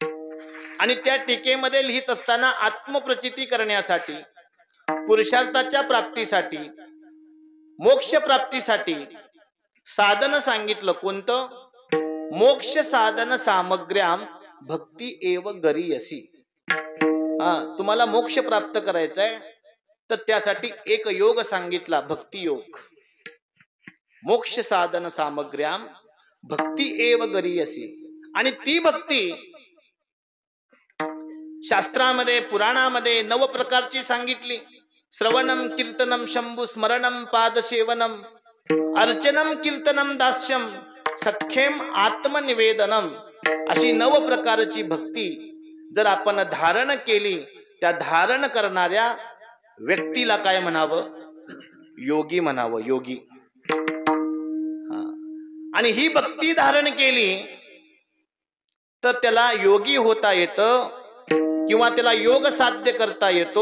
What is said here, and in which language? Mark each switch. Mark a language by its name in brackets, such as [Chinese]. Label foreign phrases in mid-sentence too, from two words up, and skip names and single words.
[Marathi] आणि त्या टीकेमध्ये लिहित असताना आत्मप्रचिती करण्यासाठी, पुरुषार्थाच्या प्राप्तीसाठी, मोक्ष प्राप्तीसाठी साधन सांगितलं. [Sanskrit] कोणतं? मोक्ष साधन सामग्र्याम भक्ती एव गरीयसी. [Marathi] तुम्हाला मोक्ष प्राप्त करायचा आहे तर त्यासाठी एक योग सांगितला, भक्ती योग. [Sanskrit] मोक्ष साधन सामग्र्याम भक्ती एव गरीयसी. [Marathi] आणि ती भक्ती शास्त्रामध्ये, पुराणामध्ये 9 प्रकारची सांगितली. [Sanskrit] श्रवणम, कीर्तनम, शंभू स्मरणम, पादसेवनम, अर्चनम, कीर्तनम, दास्यम, सख्यम, आत्मनिवेदनम. [Marathi] अशी 9 प्रकारची भक्ती जर आपण धारण केली त्या धारण करणाऱ्या व्यक्तीला काय म्हणावं? योगी म्हणावं, योगी. आणि ही भक्ती धारण केली तर त्याला योगी होता येतं किंवा त्याला योग साध्य करता येतो.